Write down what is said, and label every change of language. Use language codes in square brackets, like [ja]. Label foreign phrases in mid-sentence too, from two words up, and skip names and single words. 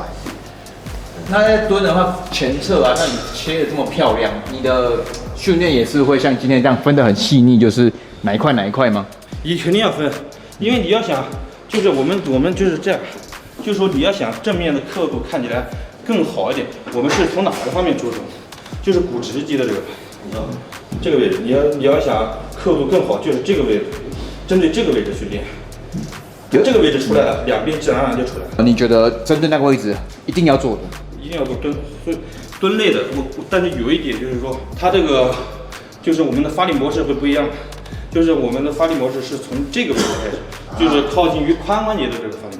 [zh] 那在蹲的話，前側啊，那你切的這麼漂亮，你的訓練也是會像今天這樣分得很細膩，就是哪一塊嗎？你肯定要分，因為你要想，就是我們就是這樣，就是說你要想正面的刻度看起来更好一點，我們是從哪个方面着手？就是股直肌的这个，你知道吗？这个位置，你要想刻度更好，就是这个位置，針對這個位置去練。這個位置出來了，兩邊自然而然就出來了。你覺得針對那個位置一定要做的？一定要做蹲，所以蹲類的，但是有一點就是說，它這個就是我們的發力模式會不一樣，就是我們的發力模式是從這個位置開始，就是靠近於髖關節的這個發力。